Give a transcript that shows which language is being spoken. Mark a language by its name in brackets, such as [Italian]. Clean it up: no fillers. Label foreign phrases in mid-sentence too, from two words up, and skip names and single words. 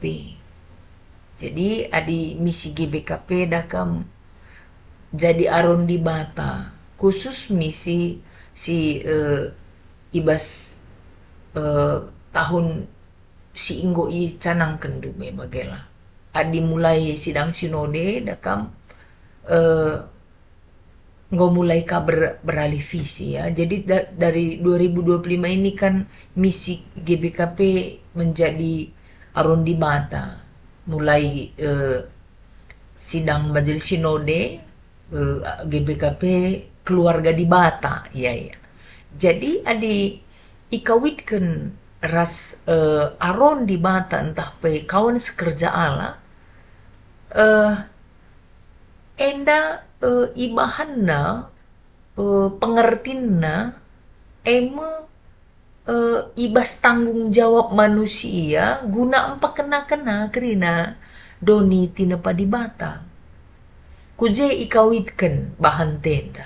[Batak Karo] Jadi adi misi GBKP dakam jadi aron di bata khusus misi si ibas tahun si inggo i canang kendu me bagela. Adi mulai [Indonesian] sidang sinode [Batak Karo] dakam nggak mulai beralih visi ya. [Indonesian] Jadi dari 2025 ini kan misi GBKP menjadi [Batak Karo] aron di bata. [Indonesian] Mulai sidang majelis sinode GBKP keluarga [Batak Karo] di bata ya. Jadi adi ikawitkan ras aron di bata entah pe kawan [Indonesian] sekerja Allah [Batak Karo] enda ibahanna pengertinna ibas [Indonesian] tanggung jawab manusia [Batak Karo] guna empa kena kerina doni tinepa di bata kuje ikawitkan bahan tenda.